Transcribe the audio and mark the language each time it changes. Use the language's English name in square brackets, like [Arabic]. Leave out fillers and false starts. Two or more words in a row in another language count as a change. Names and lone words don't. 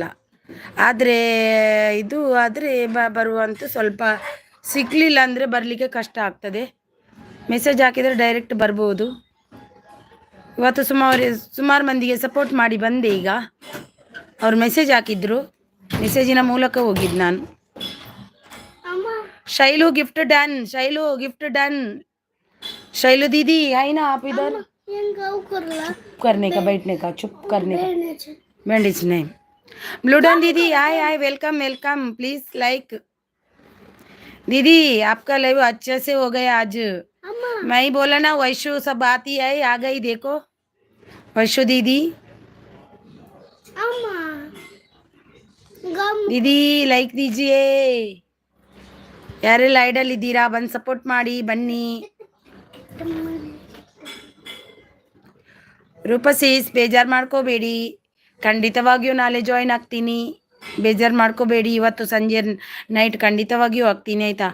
[Kannada] ಆದರೆ ಇದು ಆದರೆ ಬರುವಂತೂ ಸ್ವಲ್ಪ ಸಿಗಲಿಲ್ಲ ಅಂದರೆ ಬರಲಿಕ್ಕೆ ಕಷ್ಟ ಆಗ್ತದೆ. ಮೆಸೇಜ್ ಹಾಕಿದರೆ ಡೈರೆಕ್ಟ್ ಬರ್ಬೋದು. ಇವತ್ತು ಸುಮಾರು ಮಂದಿಗೆ ಸಪೋರ್ಟ್ ಮಾಡಿ ಬಂದೆ. ಈಗ ಅವ್ರು ಮೆಸೇಜ್ ಹಾಕಿದ್ರು, ಮೆಸೇಜಿನ ಮೂಲಕ ಹೋಗಿದ್ದು ನಾನು. [English] Shailu gift done, Shailu gift done. [Hindi] शैलू दीदी आई ना आप इधर करने का, बैठने का, चुप करने का, बैंडेज नहीं. ब्लूडन दीदी आए आए, [English] welcome welcome. please like. [Hindi] दीदी आपका लाइव अच्छे से हो गया आज. मैं ही बोला ना, वैशु सब आती है, आ गई देखो वैशु दीदी. दीदी लाइक दीजिए. [Kannada] ಯಾರೆಲ್ಲ ಐಡಲ್ ಇದ್ದೀರಾ ಬಂದು ಸಪೋರ್ಟ್ ಮಾಡಿ ಬನ್ನಿ. ರೂಪಸೀಸ್ ಬೇಜಾರು ಮಾಡ್ಕೋಬೇಡಿ, ಖಂಡಿತವಾಗಿಯೂ ನಾಳೆ ಜಾಯಿನ್ ಆಗ್ತೀನಿ. ಬೇಜಾರು ಮಾಡ್ಕೋಬೇಡಿ, ಇವತ್ತು ಸಂಜೆ ನೈಟ್ ಖಂಡಿತವಾಗಿಯೂ ಆಗ್ತೀನಿ ಆಯಿತಾ.